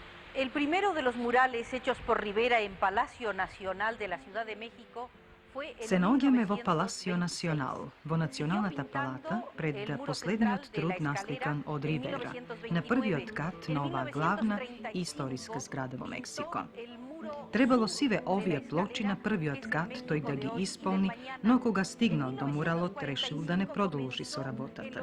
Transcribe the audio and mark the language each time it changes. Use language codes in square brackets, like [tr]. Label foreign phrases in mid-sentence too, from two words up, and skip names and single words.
[es] El primero de los murales hechos por Rivera en Palacio Nacional de la Ciudad de México [mk] se naoѓаме во Паласио Национал, во Националната палата, пред последниот труд насликан од Ривера, на првиот кат на оваа главна и историска зграда во Мексико. Требало сиве овие плочи на првиот кат тој да ги исполни, но кога стигнал до муралот, решил да не продолжи со работата.